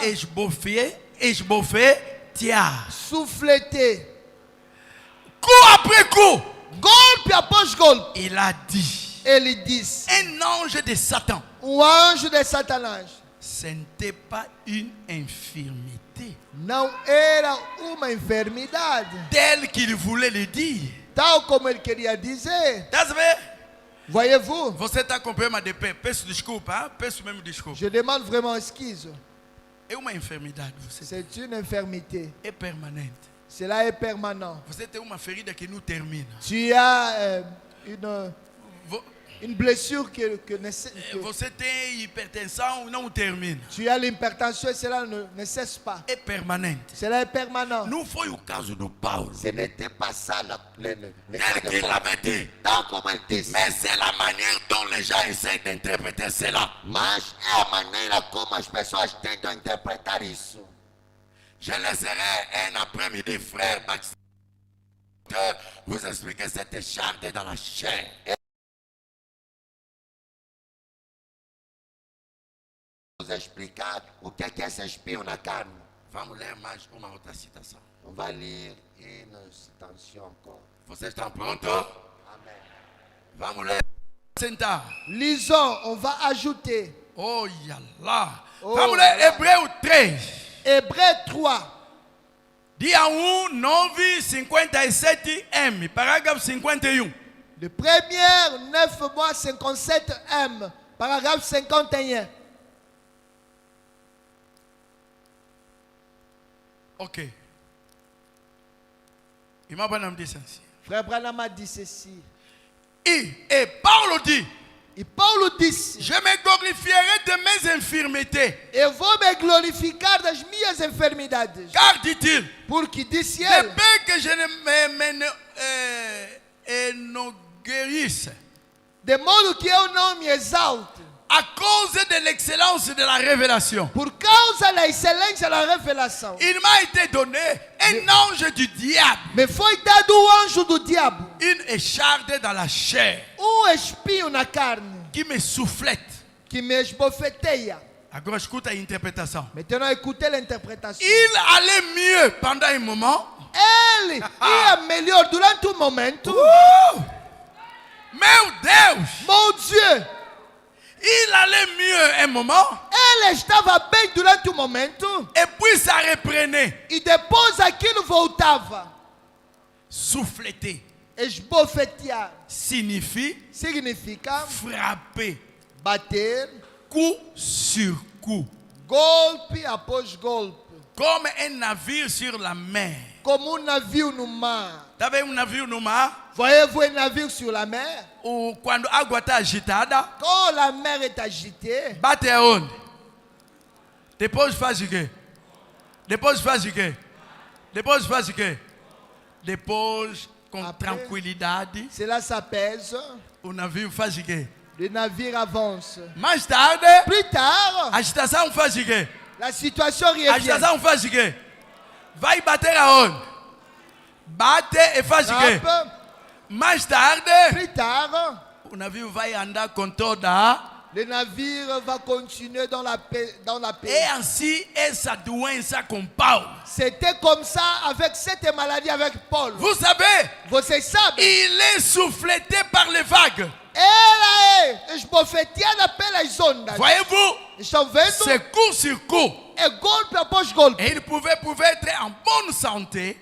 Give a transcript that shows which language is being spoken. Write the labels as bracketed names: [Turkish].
[Portuguese] esbofé, tia. [French] Souffleté. Coup après coup, [Portuguese] Golpe após golpe. [French] il a dit, [Portuguese] Ele disse: [French] un ange de Satan, [Portuguese] o anjo de Satanás [French] ce n'était pas une infirmité [Portuguese] não era uma enfermidade, [French] telle qu'il voulait le dire. [Portuguese] tal como ele queria dizer. Tá vendo? [French] Voyez-vous, [Portuguese] Você está com problema de pé, peço desculpa, hein? Peço mesmo desculpa. [French] je demande vraiment excuse. [Portuguese] É uma enfermidade, você [French] C'est une infirmité. [Portuguese] é permanente. [French] Cela est permanent. [Portuguese] Você tem uma ferida que não termina. [French] Tu as Vo- une blessure que [Portuguese] Você tem hipertensão, não termina. [French] tu as l'hypertension et cela ne cesse pas. [Portuguese] É permanente. [French] Cela est permanent. [Portuguese] Não foi o caso do Paulo. [French] Ce n'était pas ça Tel qu'il l'avait dit. tant comme elle dit. Mais c'est la manière dont les gens essaient d'interpréter cela. [Portuguese] Mas é a maneira como as pessoas tentam interpretar isso. [French] Je laisserai un après-midi, frère Baxter, vous expliquer cette charge dans la chair. [Portuguese] Vamos explicar o que é esse espinho na carne. Vamos ler mais uma outra citação. [French] On va lire une citation encore. [Portuguese] Vocês estão prontos? Amen. Vamos ler. Sentar. [French] Lisons, on va ajouter. [Portuguese] Olha lá. Oh, Vamos ler lá. Hebreu 3. [French] Hébreux 3. [Portuguese] Dia 1, 9, 57M. Parágrafo 51. [French] Le premier 9 mois 57M. Paragraphe 51. Ok. [Portuguese] Irmão Branham disse assim. [French] Frère Branham a dit ceci. Et Paulo dit, [Portuguese] Et Paulo disse: [French] je me glorifierai de mes infirmités. [Portuguese] Eu vou me glorificar das minhas enfermidades. [French] Car, dit-il, [Portuguese] Porque disse de ele: [French] peur que je ne me guérisse [Portuguese] de modo que eu não me exalte, [French] à cause de l'excellence de la révélation. [Portuguese] por causa da excelência da revelação. [French] Il m'a été donné un ange du diable, [Portuguese] Me foi dado o anjo do diabo, [French] une écharde dans la chair [Portuguese] espinho na carne, [French] qui me soufflette. [Portuguese] que me esbofeteia. Agora escuta a interpretação. [French] Maintenant, écoutez l'interprétation. Il allait mieux pendant un moment. [Portuguese] Ele ia melhor durante um momento. Meu Deus! [French] Mon Dieu, Il allait mieux un moment [Portuguese] ele estava bem durante um momento [French] et puis ça reprenait. [Portuguese] e depois aquilo voltava. [French] Souffleter [Portuguese] Esbofetear [French] signifie [Portuguese] significa [French] frapper [Portuguese] bater, [French] coup sur coup, [Portuguese] golpe após golpe, [French] comme un navire sur la mer. [Portuguese] como navio no mar. Tá vendo navio no mar? [French] Voyez-vous un navire sur la mer? [Portuguese] Ou quando a água está agitada, [French] Quand la mer est agitée, [Portuguese] bate aonde? Depois faz o quê? Depois faz o quê? Depois faz o quê? Depois, com [French] Après. [Portuguese] tranquilidade, [French] cela s'apaise, [Portuguese] o navio faz o quê? [French] le navire avance. [Portuguese] Mais tarde, [French] Plus tard, [Portuguese] a agitação faz o quê? [French] la situation [Portuguese] A [French] revient. [Portuguese] agitação faz o quê? Vai bater aonde? Bate e faz o quê? [French] Frappe. [Portuguese] Mais tarde, [French] Plus tard, [Portuguese] o navio vai andar com toda. [French] le navire va continuer dans la paix. [Portuguese] E assim essa doença com Paulo. [French] C'était comme ça avec cette maladie avec Paul. Vous savez, [Portuguese] Vocês sabem? [French] il est souffleté par les vagues. [Portuguese] Ela é esbofeteada pelas ondas. [French] Voyez-vous, [Portuguese] Estão vendo? [French] c'est coup sur coup. [Portuguese] É golpe após golpe. [French] Et il pouvait être en bonne santé,